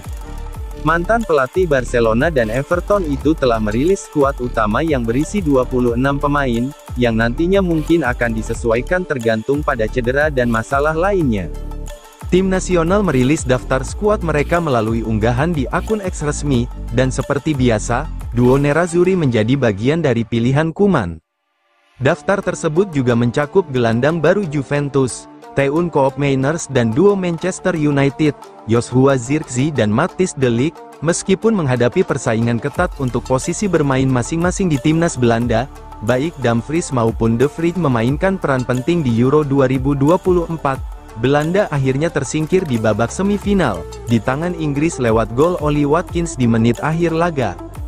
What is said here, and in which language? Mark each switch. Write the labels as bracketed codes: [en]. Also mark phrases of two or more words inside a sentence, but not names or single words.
[id] Mantan pelatih Barcelona dan Everton itu telah merilis skuad utama yang berisi 26 pemain, yang nantinya mungkin akan disesuaikan tergantung pada cedera dan masalah lainnya. Tim nasional merilis daftar skuad mereka melalui unggahan di akun X resmi, dan seperti biasa, duo Nerazzurri menjadi bagian dari pilihan Koeman. Daftar tersebut juga mencakup gelandang baru Juventus, Teun Koopmeiners dan duo Manchester United, Joshua Zirkzee dan Matthijs de Ligt. Meskipun menghadapi persaingan ketat untuk posisi bermain masing-masing di timnas Belanda, baik Dumfries maupun De Vrij memainkan peran penting di Euro 2024. Belanda akhirnya tersingkir di babak semifinal, di tangan Inggris lewat gol Ollie Watkins di menit akhir laga.